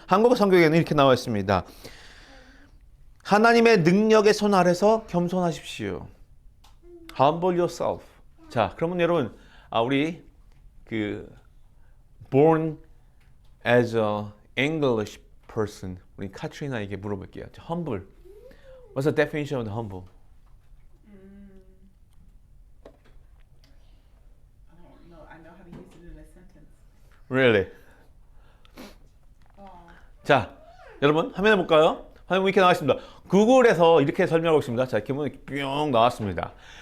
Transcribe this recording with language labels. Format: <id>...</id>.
<ko>한국어 성경에는 이렇게 나와 있습니다. 하나님의 능력의 손 아래서 겸손하십시오.</ko> <en>Humble yourself.</en> <ko>자, 그러면 여러분, 우리</ko> <en>born as a English person,</en> <ko>우리 카트리나에게 물어볼게요.</ko> <en>Humble. What's the definition of the humble? I don't know. I know how to use it in a sentence. Really?</en> <ko>자, 여러분 화면에 볼까요? 화면 이렇게 나왔습니다. 구글에서 이렇게 설명하고 있습니다. 자, 이렇게 보면 뿅 나왔습니다.</ko>